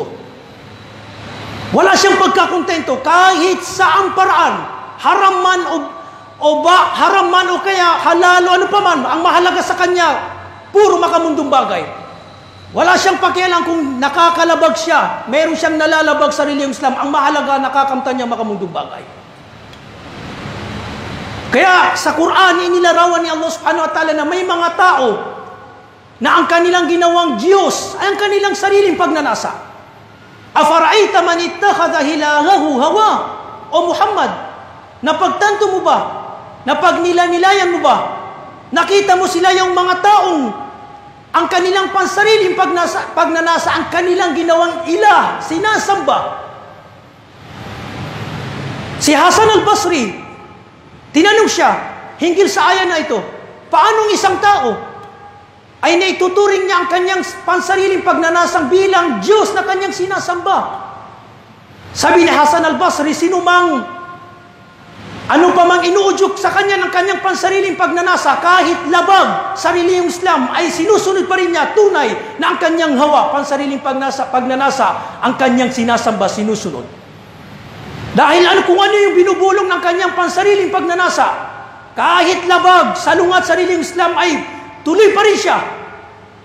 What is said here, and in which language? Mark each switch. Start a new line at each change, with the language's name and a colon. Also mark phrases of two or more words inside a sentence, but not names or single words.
Filipino: Wala siyang pagkakontento kahit saang paraan, haram man o kaya halal o ano pa man, ang mahalaga sa kanya, puro makamundong bagay. Wala siyang pakialam kung nakakalabag siya, meron siyang nalalabag sa reliyong Islam, ang mahalaga nakakamtan niya makamundong bagay. Kaya sa Quran, inilarawan ni Allah
Arabic: سبحانه وتعالى
Filipino: na may mga tao na ang kanilang ginawang Diyos ay ang kanilang sariling pagnanasa.
Arabic: أفرأيت من اتخذ إلهه هواه.
Filipino: O Muhammad, napagtanto mo ba? Napagnilanilayan mo ba? Nakita mo sila yung mga taong ang kanilang pansariling pagnanasa, ang kanilang ginawang ilah, sinasamba. Si Hasan al-Basri, tinanong siya, hinggil sa aya na ito, paanong isang tao ay naituturing niya ang kanyang pansariling pagnanasang bilang Diyos na kanyang sinasamba? Sabi ni Hasan al-Basri, sino mang ano pa mang inuudyok sa kanya ng kanyang pansariling pagnanasa, kahit labag sa reliyong Islam, ay sinusunod pa rin niya tunay na ang kanyang hawa, pansariling pagnanasa, ang kanyang sinasamba, sinusunod. Dahil kung ano yung binubulong ng kanyang pansariling pagnanasa, kahit labag, salungat sa reliyong Islam, ay tuloy pa rin siya.